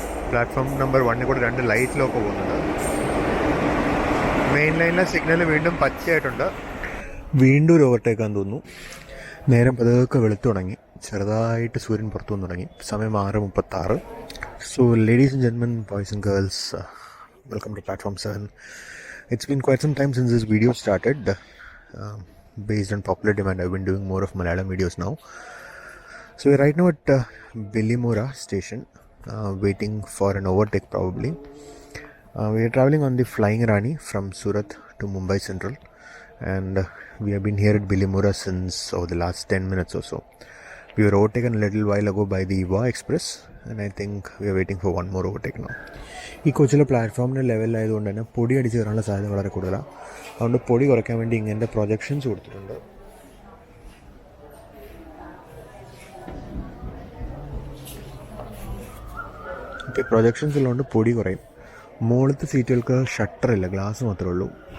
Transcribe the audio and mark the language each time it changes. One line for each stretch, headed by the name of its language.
Malayalam: Platform number 1 കൂടെ 2 ലൈറ്റിലൊക്കെ പോകുന്നുണ്ട്. Main ലൈനിലെ സിഗ്നൽ വീണ്ടും പച്ചയായിട്ടുണ്ട്. വീണ്ടും ഒരു ഓവർടേക്കാന്ന് തോന്നുന്നു. നേരം പതുക്കെ വെളുത്തു തുടങ്ങി. ചെറുതായിട്ട് സൂര്യൻ പുറത്തു വന്നു തുടങ്ങി. സമയം 6:36.
English: So ladies and gentlemen, boys and girls, welcome to platform 7. It's been quite some time since this video started. Based on popular demand, I've been doing more of Malayalam videos now. So we're right now at Bilimora station, waiting for an overtake probably. We are traveling on the Flying Ranee from Surat to Mumbai Central, and we have been here at Bilimora since the last 10 minutes or so. We were overtaken a little while ago by the Yuva Express, and I think we are waiting for one more overtake now.
Malayalam: ഈ കോച്ചിലെ പ്ലാറ്റ്ഫോമിൻ്റെ ലെവലിലായതുകൊണ്ട് തന്നെ പൊടി അടിച്ച് കയറാനുള്ള സാധ്യത വളരെ കൂടുതലാണ്. അതുകൊണ്ട് പൊടി കുറയ്ക്കാൻ വേണ്ടി ഇങ്ങനത്തെ പ്രൊജക്ഷൻസ് കൊടുത്തിട്ടുണ്ട്. പ്രൊജക്ഷൻസ് ഉള്ളതുകൊണ്ട് പൊടി കുറയും. മുകളിലത്തെ സീറ്റുകൾക്ക് ഷട്ടറില്ല, ഗ്ലാസ് മാത്രമേ ഉള്ളൂ.